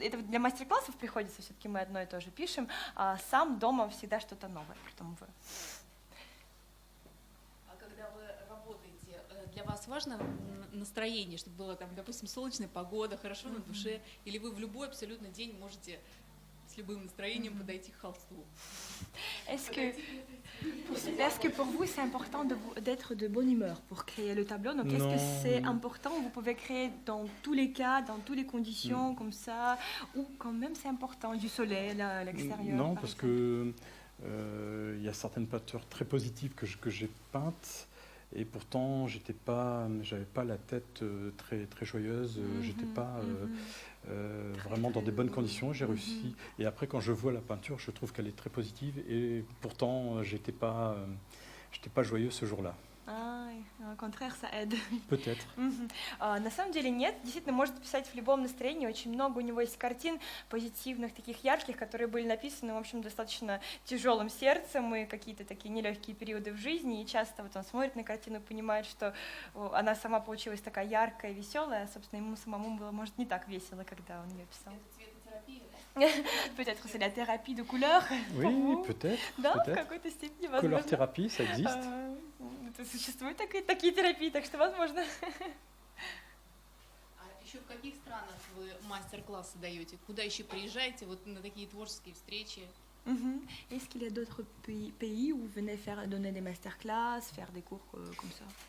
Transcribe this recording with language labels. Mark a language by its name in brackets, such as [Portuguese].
[Russian] Это для мастер-классов приходится, все-таки мы одно и то же пишем, а сам дома всегда что-то новое придумываю. А когда вы работаете, для вас важно настроение, чтобы было там, допустим, солнечная погода, хорошо на душе, или вы в любой абсолютно день можете с любым настроением подойти к холсту? [French] Est-ce que pour vous c'est important d'être de bonne humeur pour créer le tableau? Donc est-ce que c'est important? Vous pouvez créer dans tous les cas, dans toutes les conditions comme ça, ou quand même c'est important du soleil à l'extérieur? Non, parce que il y a certaines peintures très positives que j'ai peintes. Et pourtant, j'avais pas la tête très joyeuse, j'étais pas vraiment dans des bonnes conditions, j'ai réussi. Et après, quand je vois la peinture, je trouve qu'elle est très positive et pourtant, j'étais pas joyeux ce jour-là. Au contraire, ça aide. Peut-être. [Russian] На самом деле нет, действительно может писать в любом настроении, очень много у него есть картин позитивных, таких ярких, которые были написаны, в общем, достаточно тяжелым сердцем и какие-то такие нелегкие периоды в жизни, и часто вот он смотрит на картину и понимает, что она сама получилась такая яркая, веселая, а, собственно, ему самому было, может, не так весело, когда он ее писал. [French] Peut-être c'est la thérapie de couleur. Oui, peut-être. [Russian] Да, в какой-то степени, возможно. [French] Couleur-thérapie, ça existe. [Russian] Существуют такие терапии, так что возможно. А еще в каких странах вы мастер-классы даете? Куда еще приезжаете вот на такие творческие встречи? [French] Est-ce qu'il y a d'autres pays où vous venez donner des masterclass, faire des cours comme ça?